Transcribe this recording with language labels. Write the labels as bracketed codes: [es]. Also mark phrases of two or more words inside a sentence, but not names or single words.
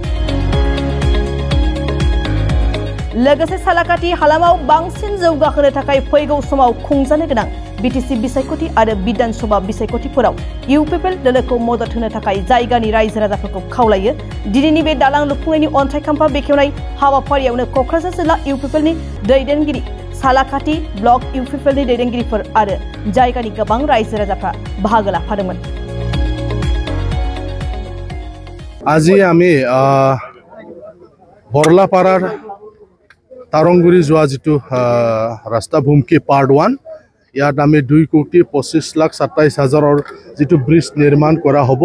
[brx] लोगोसे सालाकाटि हालामाव बांसिन जौगाहोनो थाखाय फैगौ समाव खुंजानो गोनां बिटिसि बिसायख'थि आरो विधानसभा बिसायख'थिफोराव इउपिपिएल दोलोखौ मदद होनो थाखाय जायगानि रायजो राजाफोरखौ खावलायो। दिनैनि बे दालां लुफुंनायनि अन्थाइखाम्फा बेखेवनाय हाबाफारियावनो क'क्राझार जिल्ला इउपिपिएलनि दैदेनगिरि, सालाकाटि ब्लक इउपिपिएलनि दैदेनगिरिफोर आरो जायगानि गोबां रायजो राजाफ्रा बाहागो लाफादोंमोन। [as] আজি আমি বৰলাপাৰাৰ তাৰংগুৰি যোৱা যিটো ৰাস্তা ভূমকি পাৰ্ট 1 ইয়াত আমি 2,25,27,000 যিটো ব্ৰিজ নিৰ্মাণ কৰা হ'ব।